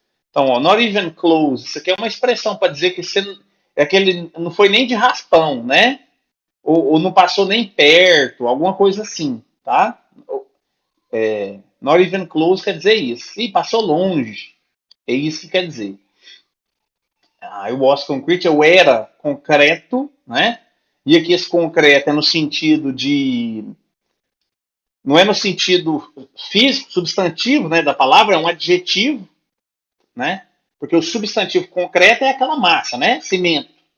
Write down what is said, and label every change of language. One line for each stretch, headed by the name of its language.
Portuguese: Então, ó,
English: not even close.
Portuguese: Isso aqui é uma expressão para dizer que você aquele não foi nem de raspão, né? Ou não passou nem perto, alguma coisa assim, tá?
English: Not even close
Portuguese: quer dizer isso. Ih, passou longe. É isso que quer dizer.
English: I was concrete,
Portuguese: eu era concreto, né? E aqui esse concreto é no sentido de. Não é no sentido físico, substantivo, né, da palavra, é um adjetivo, né? Porque o substantivo concreto é aquela massa, né? Cimento.